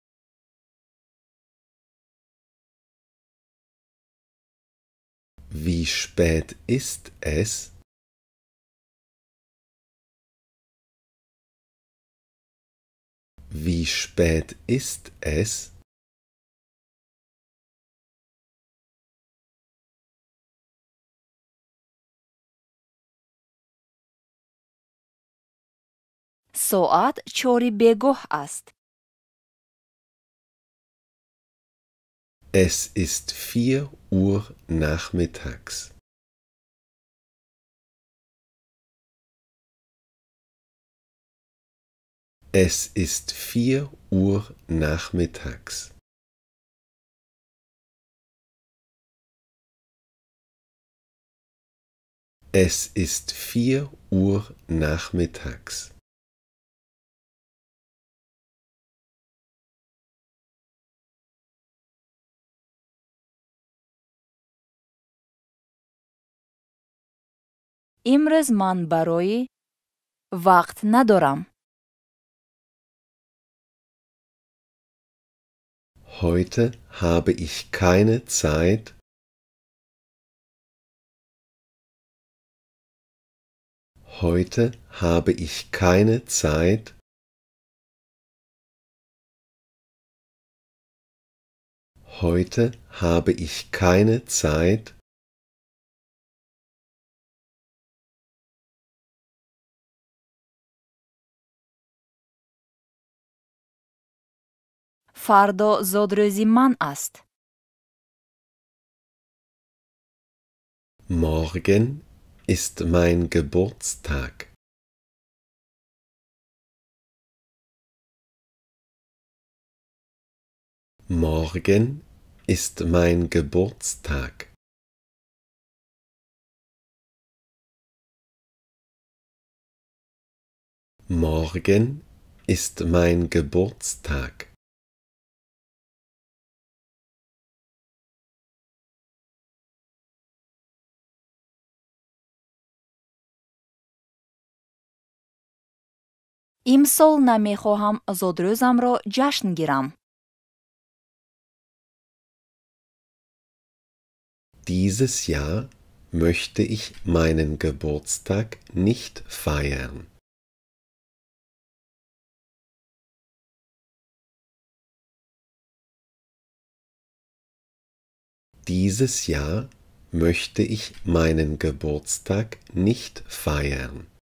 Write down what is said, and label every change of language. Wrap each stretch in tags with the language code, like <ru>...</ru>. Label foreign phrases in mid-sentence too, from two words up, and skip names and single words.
<de>Wie spät ist es? Wie spät ist es?</de> <fa>ساعت 4 بگاه است.</fa> <de>Es ist 4 Uhr nachmittags. Es ist 4 Uhr nachmittags. Es ist 4 Uhr nachmittags.</de> <fa>امروز من برای وقت ندارم.</fa> <de>Heute habe ich keine Zeit. Heute habe ich keine Zeit. Heute habe ich keine Zeit.</de> <fa>فردا زادروزی من است.</fa> <de>Morgen ist mein Geburtstag. Morgen ist mein Geburtstag. Morgen ist mein Geburtstag.</de> <fa>امسال نمیخواهم زادروزم را جشن گیرم.</fa> <de>Dieses Jahr möchte ich meinen Geburtstag nicht feiern. Dieses Jahr möchte ich meinen Geburtstag nicht feiern.</de>